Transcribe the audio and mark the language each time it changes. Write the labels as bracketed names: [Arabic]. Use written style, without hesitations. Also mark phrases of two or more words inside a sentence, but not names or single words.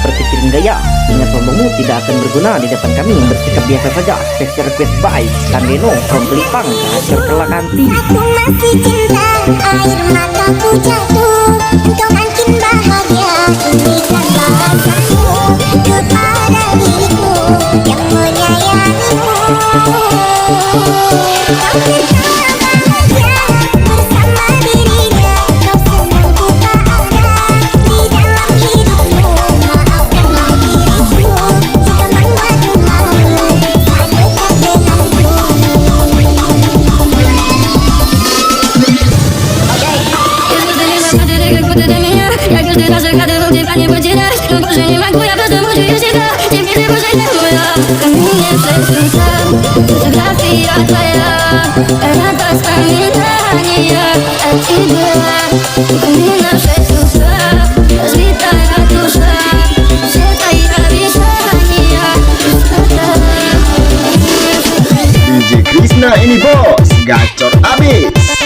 [Indonesian] berpikiran gaya. Ingat sombongmu tidak akan berguna di depan kami. Bersikap biasa saja. [English] Special request by Sandeno from Pelipang, Gacor Kelakanti. [Indonesian] Aku masih cinta, air mataku jatuh. Engkau makin bahagia, berikan bahasamu kepada diriku yang menyayangimu. Kau tetap bahagia bersama dirinya. Kau senang ku tak ada di dalam hidupmu. Maafkanlah diriku jika membuatmu malu. Tak dekat denganku. [Russian] Fotografia твоя, это воспоминания о тебе. Помни наши чувства, разбитая душа, все твои обещания. [Indonesian] DJ Krisna ini bos, gacor abis.